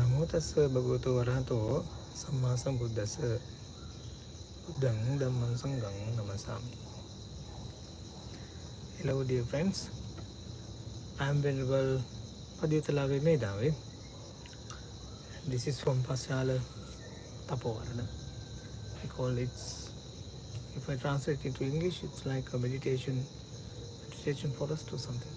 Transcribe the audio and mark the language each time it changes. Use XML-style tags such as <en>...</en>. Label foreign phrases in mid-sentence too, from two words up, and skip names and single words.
<pi>tassa bhagavato arahato samma sambuddhassa buddhang dhammam sangham namasami.</pi> <en>Hello dear friends, I am Venerable Padiyathalave Medave. This is from Pasala Thapoarana. I call it, if I translate it to English, it's like a meditation forest or something.</en>